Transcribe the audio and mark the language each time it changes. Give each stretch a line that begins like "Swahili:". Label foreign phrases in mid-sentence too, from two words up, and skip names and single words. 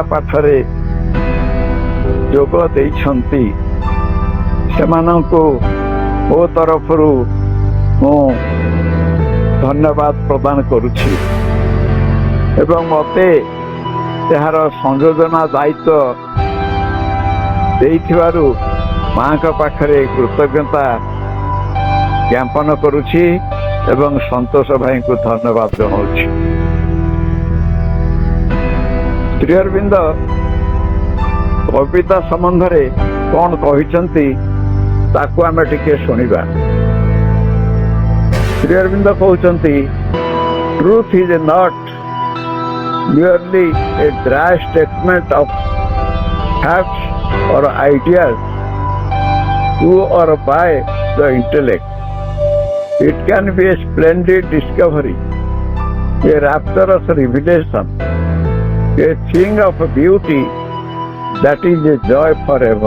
Odia: ପାଠରେ ଯୋଗ ଦେଇଛନ୍ତି, ସେମାନଙ୍କୁ ମୋ ତରଫରୁ ମୁଁ ଧନ୍ୟବାଦ ପ୍ରଦାନ କରୁଛି ଏବଂ ମୋତେ ଏହାର ସଂଯୋଜନା ଦାୟିତ୍ୱ ଦେଇଥିବାରୁ ମାଙ୍କ ପାଖରେ କୃତଜ୍ଞତା ଜ୍ଞାପନ କରୁଛି ଏବଂ ସନ୍ତୋଷ ଭାଇଙ୍କୁ ଧନ୍ୟବାଦ ଜଣାଉଛି। ଶ୍ରୀ ଅରବିନ୍ଦ କବିତା ସମ୍ବନ୍ଧରେ କ'ଣ କହିଛନ୍ତି ତାକୁ ଆମେ ଟିକେ ଶୁଣିବା। ଶ୍ରୀ ଅରବିନ୍ଦ କହୁଛନ୍ତି,
English: truth is not merely a dry statement of facts or ideas to or by the intellect. It can be a splendid discovery, a rapturous revelation, a thing of beauty that is a joy forever.